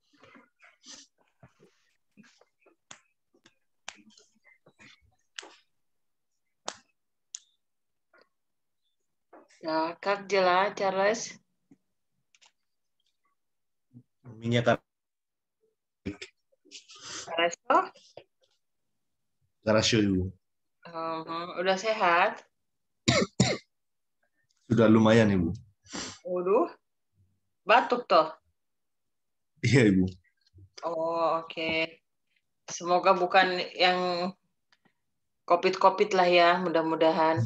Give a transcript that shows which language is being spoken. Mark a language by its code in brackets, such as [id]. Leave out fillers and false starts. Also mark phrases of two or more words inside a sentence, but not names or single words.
[ru] Да, как дела, Чарльз? Меня как Хорошо? хорошо, [id] Ibu. Udah sehat? Sudah lumayan, Ibu. Waduh, batuk toh. Iya, Ibu. Oh, oke. Semoga bukan yang COVID-COVID lah ya, mudah-mudahan.